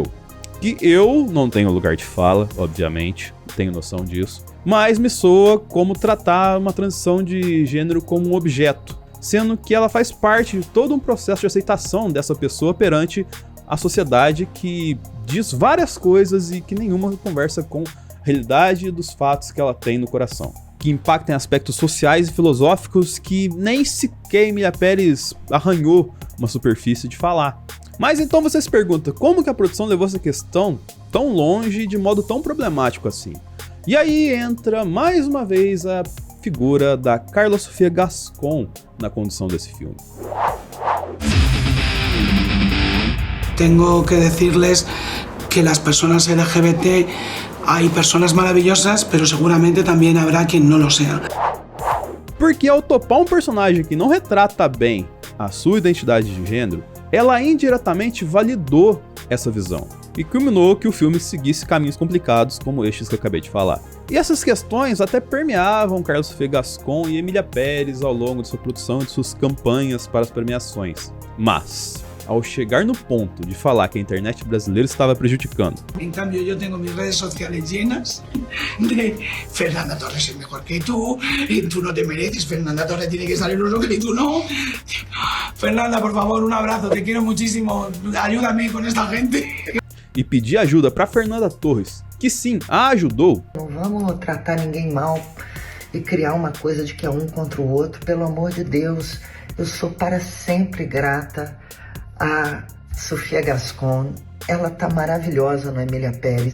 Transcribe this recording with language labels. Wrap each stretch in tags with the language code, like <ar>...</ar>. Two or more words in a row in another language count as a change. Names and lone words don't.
<pt>Que eu não tenho lugar de fala, obviamente, tenho noção disso, mas me soa como tratar uma transição de gênero como um objeto, sendo que ela faz parte de todo um processo de aceitação dessa pessoa perante a sociedade que diz várias coisas e que nenhuma conversa com a realidade dos fatos que ela tem no coração, que impactam em aspectos sociais e filosóficos que nem sequer Emília Pérez arranhou uma superfície de falar. Mas então você se pergunta, como que a produção levou essa questão tão longe de modo tão problemático assim? E aí entra mais uma vez a figura da Carla Sofia Gascon na condução desse filme.</pt> <es>Tengo que decirles que las personas LGBT hay personas maravillosas, pero seguramente también habrá quien no lo sea.</es> <pt>Porque ao topar um personagem que não retrata bem a sua identidade de gênero, ela indiretamente validou essa visão e culminou que o filme seguisse caminhos complicados como estes que eu acabei de falar. E essas questões até permeavam Carla Sofia Gascon e Emília Pérez ao longo de sua produção e de suas campanhas para as premiações. Mas, ao chegar no ponto de falar que a internet brasileira estava prejudicando.</pt> <es>En cambio, yo tengo mis redes sociales llenas de Fernanda Torres es mejor que tú no te mereces, Fernanda Torres tiene que salir un rock y tú no. Fernanda, por favor, un abrazo, te quiero muchísimo, ayúdame con esta gente.</es> <pt>E pedir ajuda para Fernanda Torres, que sim, a ajudou. Não vamos tratar ninguém mal e criar uma coisa de que é um contra o outro, pelo amor de Deus. Eu sou para sempre grata a Sofia Gascon, ela tá maravilhosa no Emília Pérez.</pt>